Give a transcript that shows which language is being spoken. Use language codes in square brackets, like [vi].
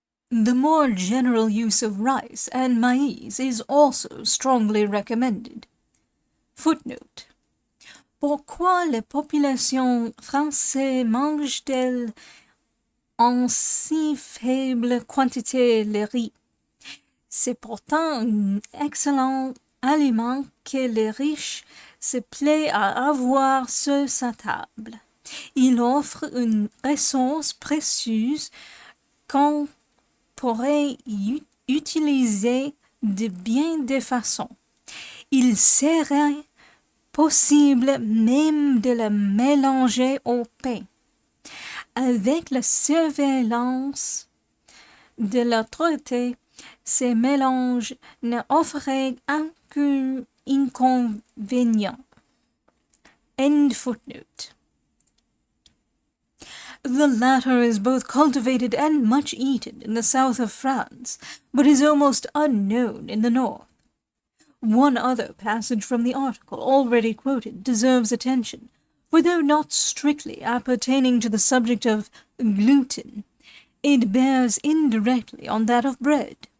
[en] The more general use of rice and maize is also strongly recommended. Footnote. [fr] Pourquoi les populations françaises mangent-elles en si faible quantité le riz? C'est pourtant un excellent aliment que les riches se plaît à avoir sur sa table. Il offre une ressource précieuse qu'on pourrait utiliser de bien des façons. Il serait possible même de le mélanger au pain. Avec la surveillance de l'autorité, ces mélanges ne offraient aucun inconvénient. [en] End footnote. The latter is both cultivated and much eaten in the south of France, but is almost unknown in the north. One other passage from the article already quoted deserves attention, for though not strictly appertaining to the subject of gluten, it bears indirectly on that of bread.